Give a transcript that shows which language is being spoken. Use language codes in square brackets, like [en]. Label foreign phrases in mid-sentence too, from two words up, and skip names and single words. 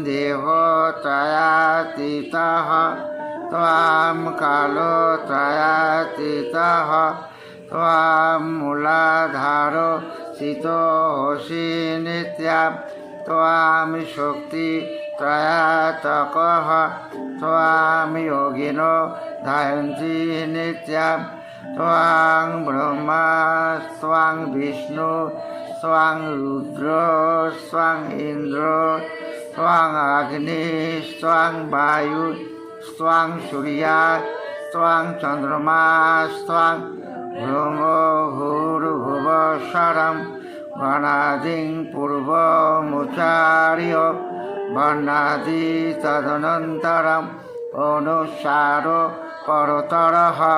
[sa] দেহত্রয়াতীতঃ ত্বং কালত্রয়াতীতঃ ত্বং মূলাধার স্থিতোऽসি নিত্যং ত্বং শক্তি ত্রয়াত্মকঃ ত্বং যোগিনো ধ্যায়ন্তি নিত্যং ত্বং ব্রহ্মা ত্বং বিষ্ণু ত্বং রুদ্র ত্বং ইন্দ্র ত্বং অগ্নি ত্বং বায়ু ত্বং সূর্যা ত্বং চন্দ্রমা ত্বং ভূর্ভুবঃস্বরং গণাদিং পূর্বমুচ্চার্য বর্ণাদি তদনন্তরম অনুসার পরতরঃ